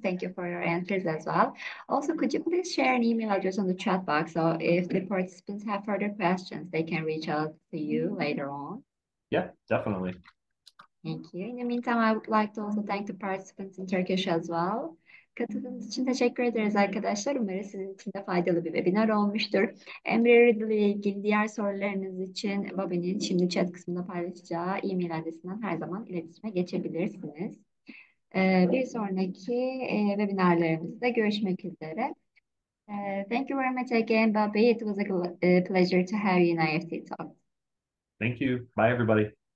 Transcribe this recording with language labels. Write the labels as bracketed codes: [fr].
[en] Thank you for your answers as well. Also, could you please share an email address on the chat box? So if the participants have further questions, they can reach out to you later on. Yeah, definitely. Thank you. In the meantime, I would like to also thank the participants in Turkish as well. [tr] Katıldığınız için teşekkür ederiz arkadaşlar. Umarım sizin için de faydalı bir webinar olmuştur. Embry-Riddle ile ilgili diğer sorularınız için Bobby'nin şimdi chat kısmında paylaşacağı e-mail adresinden her zaman iletişime geçebilirsiniz. Bir sonraki webinarlarımızda görüşmek üzere. [en] Thank you very much again, Bobby. It was a pleasure to have you in IEFT Talks. Thank you. Bye, everybody.